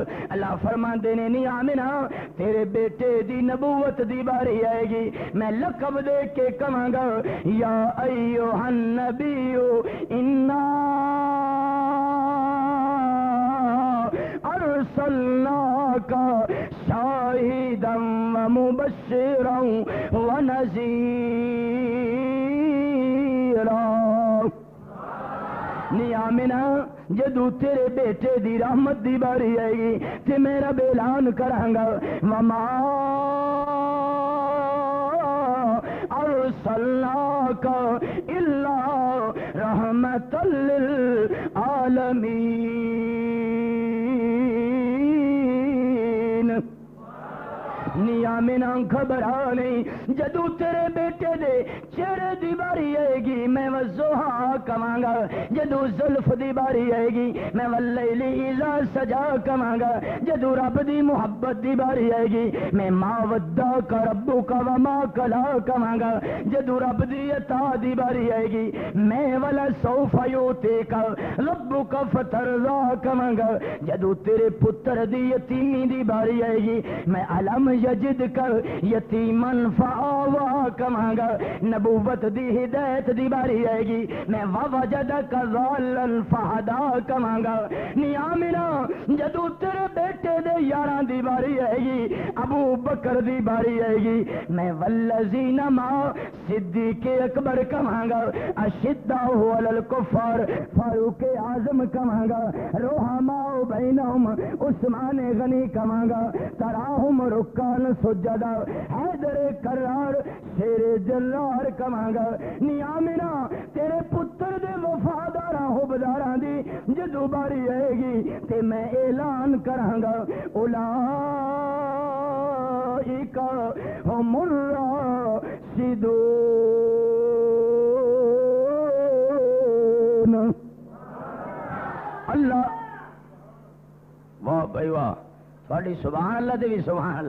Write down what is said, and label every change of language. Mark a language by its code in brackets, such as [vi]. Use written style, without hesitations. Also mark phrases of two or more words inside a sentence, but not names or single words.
[pa] اللہ فرماندے نے نہیں آمنہ تیرے بیٹے دی نبوت دی باری آئے گی میں لقب دے کے کہاں گا [ar] یا ایھا النبی انا ارسلناک شاہدا ومبشرا ونذیرا. [pa] نی آمنہ جدو تیرے بیٹے دی رحمت دی باری آئے گی تے میرا اعلان کراں گا [ar] وما ارسلناک الا رحمت للعالمین. [pa] نی آمنہ گھبرا نہیں جدو تیرے بیٹے دے چہرے دی باری آئے گی میں والضحیٰ کہاں گا. جدو زلف دی باری آئے گی میں [ar] واللیل اذا سجا [pa] کہاں گا. جدو رب دی محبت دی باری آئے گی میں [ar] ما ودعک ربک وما قلی [pa] کہاں گا. جدو رب دی عطا دی باری آئے گی میں [ar] ولسوف یؤتیک ربک فترضی [pa] کہاں گا. جدو تیرے پتر دی یتیمی دی باری آئے گی میں [ar] علم یجد کر یتیمن فآوا [pa] کہاں گا. نبوت دی ہدایت دی باری آئے گی میں [ar] ووجدک ضالا فہدا [pa] کہاں گا. نی آمنہ جدو تیرے بیٹے دے یاراں دی باری آئے گی ابو بکر دی باری آئے گی میں [ar] والذین معہ [pa] صدیق اکبر کہاں گا. [ar] اشداء علی الکفار [pa] فاروق اعظم کہاں گا. [ar] رحماء بینہم [pa] عثمان غنی کہاں گا. [ar] تراہم رکان سجدا [pa] حیدر کرار شیر جرار کہاں گا. نی آمنہ تیرے پتر دے وفاداراں حبداراں دی جدو باری آئے گی تے میں اعلان کراں گا [ar] اولئک ہم الراشدون. [pa] اللہ واہ بھائی واہ تھوڑی [ar] سبحان اللہ [pa] دے بھی [ar] سبحان اللہ.